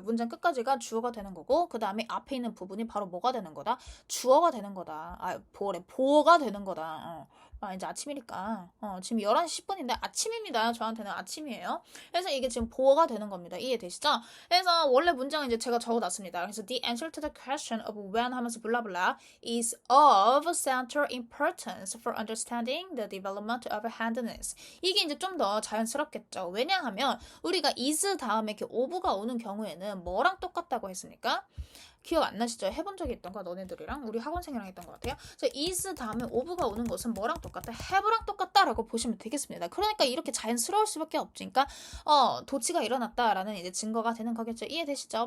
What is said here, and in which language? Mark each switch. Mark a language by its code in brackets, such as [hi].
[ko] 문장 끝까지가 주어가 되는 거고, 그 다음에 앞에 있는 부분이 바로 뭐가 되는 거다? 주어가 되는 거다. 보어가 되는 거다. 이제 아침이니까. 지금 11시 10분인데 아침입니다. 저한테는 아침이에요. 그래서 이게 지금 보어가 되는 겁니다. 이해되시죠? 그래서 원래 문장은 이제 제가 적어놨습니다. 그래서 [en] the answer to the question of when [ko] 하면서 블라블라 [en] is of central importance for understanding the development of handedness. [ko] 이게 이제 좀 더 자연스럽겠죠. 왜냐하면 우리가 is 다음에 이렇게 of가 오는 경우에는 뭐랑 똑같다고 했습니까? 기억 안 나시죠? 해본 적이 있던가 너네들이랑 우리 학원생이랑 했던 것 같아요. 그래서 is 다음에 of가 오는 것은 뭐랑 똑같다? have랑 똑같다라고 보시면 되겠습니다. 그러니까 이렇게 자연스러울 수밖에 없으니까 도치가 일어났다라는 이제 증거가 되는 거겠죠. 이해되시죠?